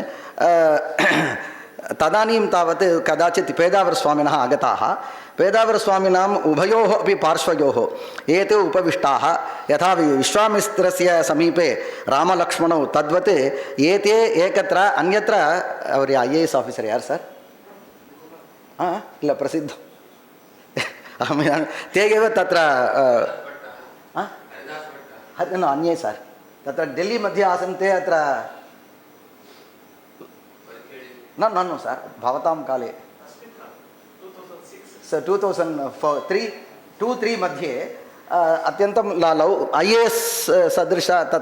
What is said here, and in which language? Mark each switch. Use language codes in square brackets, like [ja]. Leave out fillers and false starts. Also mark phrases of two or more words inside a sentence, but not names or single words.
[sa] तदानीं तावत् कदाचित् पेदावरस्वामिनः आगताः पेदावरस्वामिनाम् उभयोः अपि पार्श्वयोः एते उपविष्टाः यथा विश्वामित्रस्य समीपे रामलक्ष्मणौ तद्वत् एते एकत्र अन्यत्र [kn] ಅವರು IAS ಆಫೀಸರ್ ಯಾರು ಸರ್ ಇಲ್ಲ ಪ್ರಸಿದ್ಧ [sa] ते एव तत्र अन्ये सर तत्र दिल्ली मध्ये आसन् ते अत्र न सर भवतां काले 2003 मध्ये अत्यन्तं IAS सदृश तत्